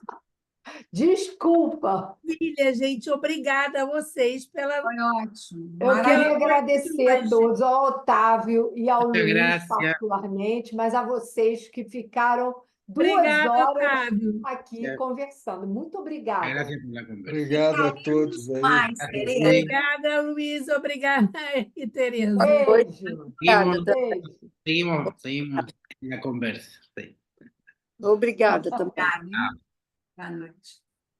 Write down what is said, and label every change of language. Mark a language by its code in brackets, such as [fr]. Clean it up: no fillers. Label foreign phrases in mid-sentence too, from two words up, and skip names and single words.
[pt] Desculpa. Filha, gente, obrigada a vocês pela... Foi ótimo. Eu quero agradecer a hoje. todos, ao Otávio e ao Luiz, gracias. particularmente, mas a vocês que ficaram 2 Obrigada, horas Otávio. aqui conversando. Muito obrigada. [es] Gracias por la conversa. [pt] Obrigado a todos aí. Mais, Tereza. Obrigada, Luiz. Obrigada, Tereza. Beijo. [es] Seguimos en la conversa. Sí. [pt] Obrigada também. Obrigada. Boa noite.